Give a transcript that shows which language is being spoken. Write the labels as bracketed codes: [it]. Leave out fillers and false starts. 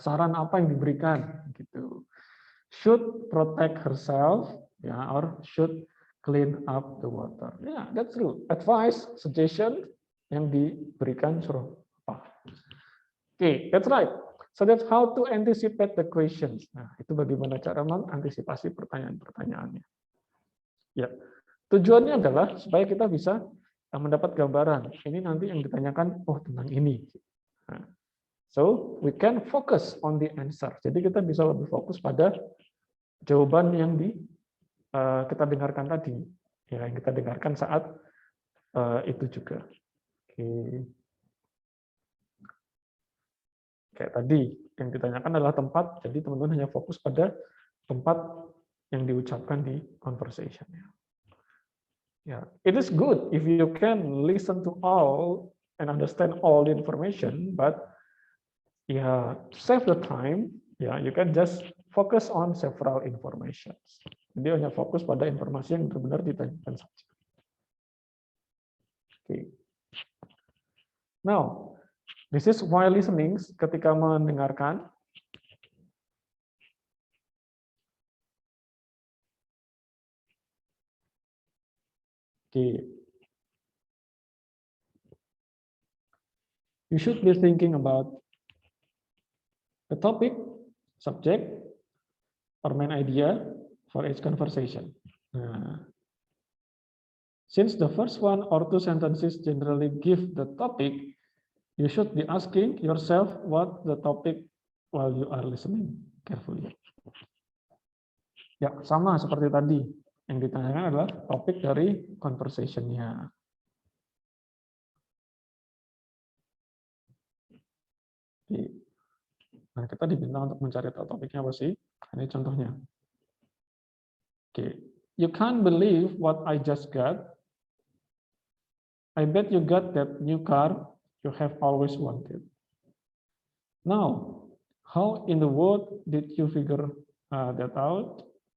[id] Saran apa yang diberikan, gitu. [en] Should protect herself, ya, or should clean up the water. Yeah, that's true. [id] Advice, suggestion yang diberikan suruh apa? [en] Okay, that's right. So that's how to anticipate the questions. [id] Nah, itu bagaimana cara mengantisipasi pertanyaan-pertanyaannya. Ya, tujuannya adalah supaya kita bisa mendapat gambaran. Ini nanti yang ditanyakan, oh tentang ini. [en] Nah, so we can focus on the answer. [id] Jadi kita bisa lebih fokus pada jawaban yang kita dengarkan tadi, ya, yang kita dengarkan saat itu juga. Oke. Kayak tadi yang ditanyakan adalah tempat, jadi teman-teman hanya fokus pada tempat yang diucapkan di conversation-nya. [en] Yeah, it is good if you can listen to all and understand all the information, but yeah, save the time. Yeah, you can just focus on several informations. [id] Jadi hanya fokus pada informasi yang benar-benar ditanyakan saja. [en] Okay. Now, this is why listening, [id] ketika mendengarkan. Okay. [en] You should be thinking about the topic, subject, or main idea for each conversation. Since the first one or two sentences generally give the topic, you should be asking yourself what the topic while you are listening carefully. [id] Ya, sama seperti tadi. Yang ditanyakan adalah topik dari conversation-nya. Nah, kita diminta untuk mencari tahu topiknya apa sih? Ini contohnya. [en] Okay, you can't believe what I just got. I bet you got that new car you have always wanted. Now, how in the world did you figure that out?